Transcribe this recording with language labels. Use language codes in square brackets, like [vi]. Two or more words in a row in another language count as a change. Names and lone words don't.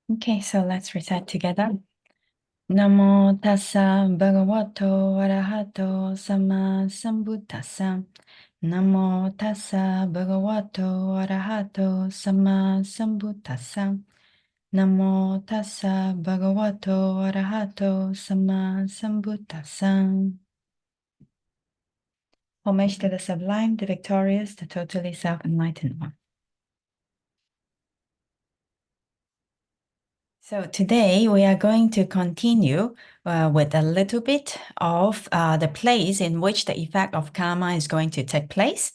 [en] Okay, so let's recite together. [pi] Namo tassa bhagavato arahato sama sambuddhassa. Namo tassa bhagavato arahato sama sambuddhassa. Namo tassa bhagavato arahato sama sambuddhassa. [en] Homage to the sublime, the victorious, the totally self-enlightened one. So today we are going to continue with a little bit of the place in which the effect of karma is going to take place.